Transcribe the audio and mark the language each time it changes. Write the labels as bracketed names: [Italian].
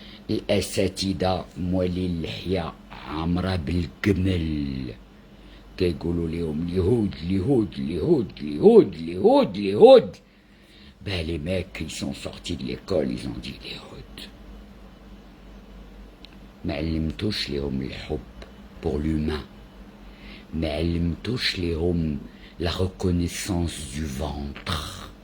[Arabic] الأساتذة موالي اللحية عامرة بالجمل كيقولوا لهم اليهود اليهود اليهود اليهود اليهود اليهود. [French] Ben les mecs ils sont sortis de l'école, ils ont dit اليهود. [Arabic] ما علمتوش لهم الحب [French] pour l'humain. [Arabic] ما علمتوش لهم [French] la reconnaissance du ventre.